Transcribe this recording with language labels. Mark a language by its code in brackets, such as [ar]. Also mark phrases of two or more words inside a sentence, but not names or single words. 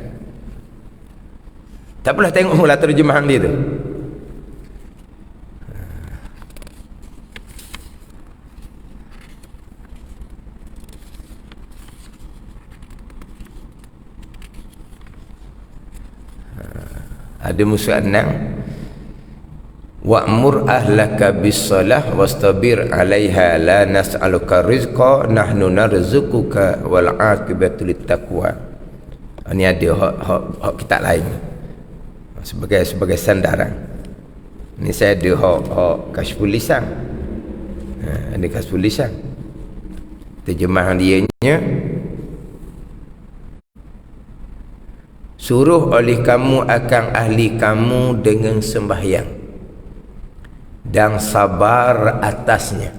[ms] Tak apalah, tengok mula terjemahan dia tu. Ada Musa 6. [ar] وأمر أهلك بالصلاة واصطبر عليها لا نسألك رزقا نحن نرزقك والعاقبة للتقوى. [ms] Ini ada hak kita lain sebagai sandaran. Ini saya ada hak Kasyful Lisan. Ada Kasyful Lisan. Terjemahan dia nya, suruh oleh kamu akan ahli kamu dengan sembahyang dan sabar atasnya.